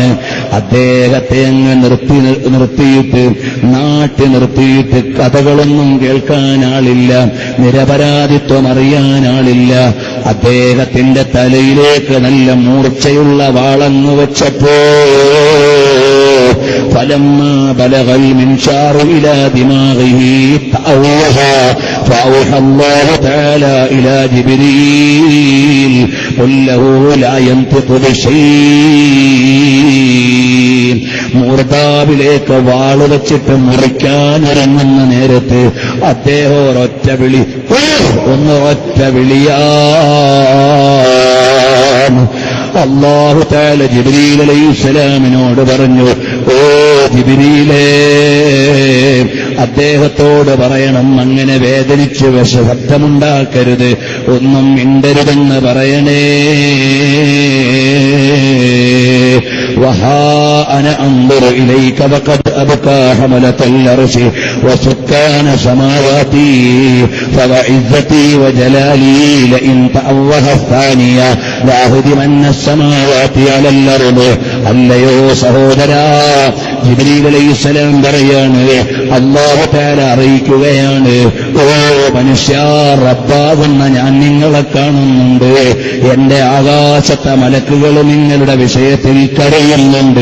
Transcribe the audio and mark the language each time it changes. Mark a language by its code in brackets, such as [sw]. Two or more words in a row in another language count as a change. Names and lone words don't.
[ml] അദ്ദേഹത്തെ അങ്ങ് നിർത്തിയിട്ട് നിർത്തിയിട്ട് കഥകളൊന്നും കേൾക്കാൻ ആളില്ല, നിരപരാധിത്വം അറിയാൻ ആളില്ല. അദ്ദേഹത്തിന്റെ തലയിലേക്ക് നല്ല മൂർച്ചയുള്ള വാളങ്ങ് വെച്ചപ്പോ [ar] فلما بلغ المنشار إلى دماغه فأوحى الله تعالى إلى جبريل قل له لا ينطق بشيء. [ml] മൂർദാവിലേക്ക് വാള് വെച്ചിട്ട് മുറിക്കാനിറങ്ങുന്ന നേരത്ത് അദ്ദേഹം ഒരൊറ്റ വിളിയാണ്. അല്ലാഹു തആല ജിബ്രീൽ അലൈഹിസ്സലാമിനോട് പറഞ്ഞു, ഓ ജിബ്രീലേ, അദ്ദേഹത്തോട് പറയണം, അങ്ങനെ വേദനിച്ച് ശബ്ദമുണ്ടാക്കരുത്, ഒന്നും മിണ്ടരുതെന്ന് പറയണേ. [ar] وها أنا أنظر إليك وقد أبكى حملة العرش وسكان سماواتي فوعزتي وجلالي لئن تأوه الثانية لأهدمن السماوات على الأرض. [ml] അല്ലയോ സഹോദരാ, ജിബ്രീൽ അലൈഹിസ്സലാം പറയാണ്, അല്ലാഹു തആല അറിയിക്കുകയാണ്, ഓ മനുഷ്യ, റബ്ബാകുന്ന ഞാൻ നിങ്ങളെ കാണുന്നുണ്ട്. എന്റെ ആകാശത്തെ മലക്കുകൾ നിങ്ങളുടെ വിഷയത്തിൽ കരയുന്നുണ്ട്.